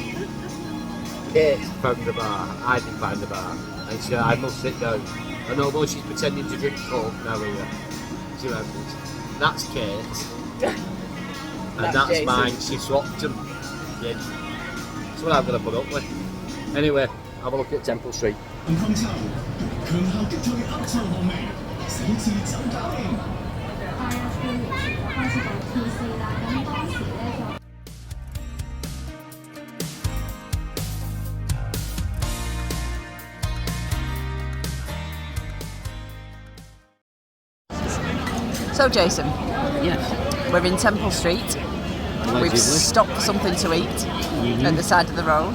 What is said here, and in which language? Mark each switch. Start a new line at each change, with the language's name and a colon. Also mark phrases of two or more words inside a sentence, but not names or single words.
English: Kate found the bar, I didn't find the bar. And she said, I must sit down. And although she's pretending to drink Coke now here, see what happens. That's Kate's. And that's Jason. mine, she swapped them. Yeah. That's what I'm going to put up with. Anyway, have a look at Temple Street.
Cantonese: 健康跳舞，強效擊退黑臭汗味，死字就搞掂。開始講 P4啦，咁當時咧就。
English: So, Jason, Yes. we're in Temple Street. We've Allegedly. stopped for something to eat at the side of the road.